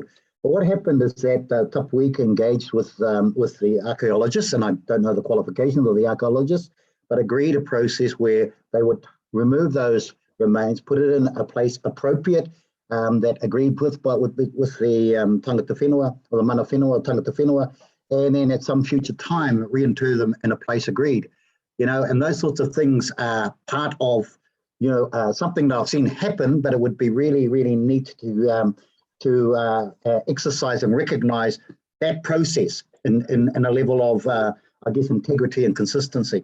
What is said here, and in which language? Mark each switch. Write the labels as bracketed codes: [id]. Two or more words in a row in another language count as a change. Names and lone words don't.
[en] But what happened is that Tapuika engaged with the archaeologists, and I don't know the qualifications of the archaeologists, but agreed a process where they would remove those remains, put it in a place appropriate that agreed with the [mi] tangata whenua, [en] or the [mi] mana whenua, tangata whenua, [en] and then at some future time reinter them in a place agreed. And those sorts of things are part of something that I've seen happen, but it would be really, really neat to exercise and recognise that process in a level of, I guess, integrity and consistency.